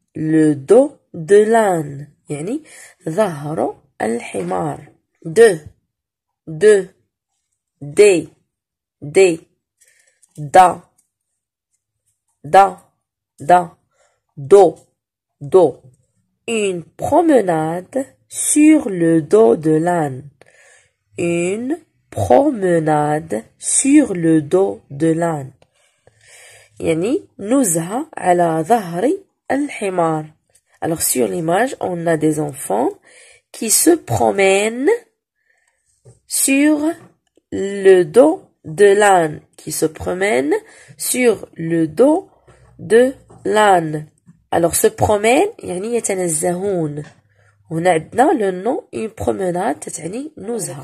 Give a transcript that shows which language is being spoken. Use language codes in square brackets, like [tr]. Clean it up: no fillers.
[fr] Le dos de l'âne. [ar] يعني ظهر الحمار. [fr] De. De. D. D. Da. Da. Da. Do. Do. Une promenade sur le dos de l'âne. Une promenade sur le dos de l'âne. [ar] يعني نزهة على ظهر الحمار. [fr] Alors sur l'image, on a des enfants qui se promènent sur le dos de l'âne. Qui se promènent sur le dos de l'âne. Alors se promènent [ar] يعني يتنزهون. [fr] On a le nom une promenade [ar] تعني نزهة.